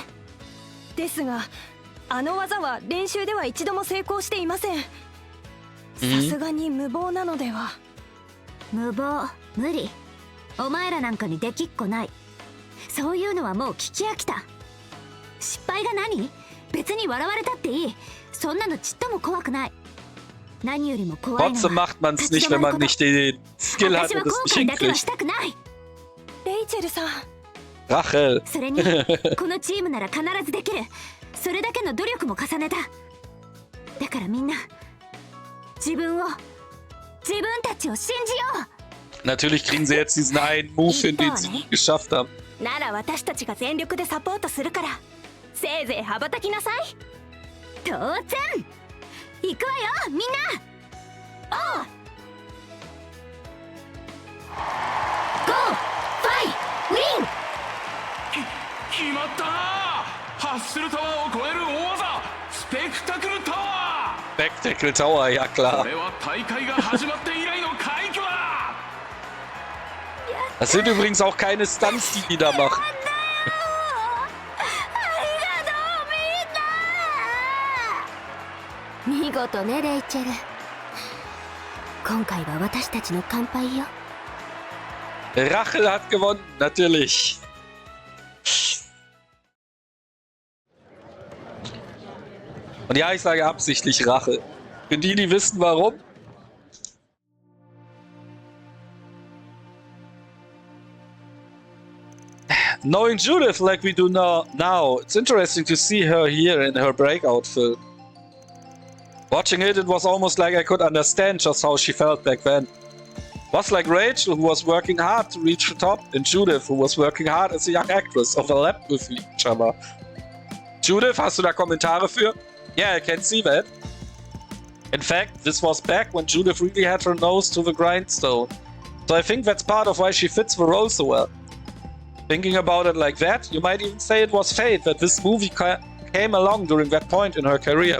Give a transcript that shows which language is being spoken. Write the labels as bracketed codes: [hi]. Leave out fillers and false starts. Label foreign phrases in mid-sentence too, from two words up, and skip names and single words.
[ja] ですが、あの技は練習では一度も成功していません。さすがに無謀なのでは。無謀、無理。お前らなんかにできっこない。そういうのはもう聞き飽きた。失敗が何？別に笑われたっていい。そんなのちっとも怖くない。何よりも怖いのは [de] Trotzdem macht man es nicht, wenn man nicht den Skill hat und es nicht hinkriegt. [ja] レイチェルさん。 [de] Rache. [ja] それにこのチームなら必ずできる。それだけの努力も重ねた。だからみんな自分たちを信じよう。 [de] Natürlich kriegen sie jetzt diesen einen Move hin, den sie nicht geschafft haben. [ja] なら私たちが全力でサポートするから、せいぜい羽ばたきなさい。当然行くわよみんな。おう [en] Go fight win. [ja] 決まったな。ハッスルタワーを超える大技スペクタクルタワー。 [de] Spectacle Tower, ja [ja] こ [de] klar. [ja] れは大会が始まって以来の快挙だ。 [de] Das sind übrigens auch keine Stunts, die da machen. [ja] 見事ねレイチェル。今回は私たちの乾杯よ。 [de] Rache hat gewonnen, natürlich. Und ja, ich sage absichtlich Rache. Für die, die wissen warum. [en] Knowing Judith like we do now, it's interesting to see her here in her breakout film. Watching it was almost like I could understand just how she felt back then. It was like Rachel, who was working hard to reach the top, and Judith, who was working hard as a young actress, overlapped with each other. [de] Judith, hast du da Kommentare für? [en] Yeah, I can see that. In fact, this was back when Judith really had her nose to the grindstone. So I think that's part of why she fits the role so well. Thinking about it like that, you might even say it was fate that this movie came along during that point in her career.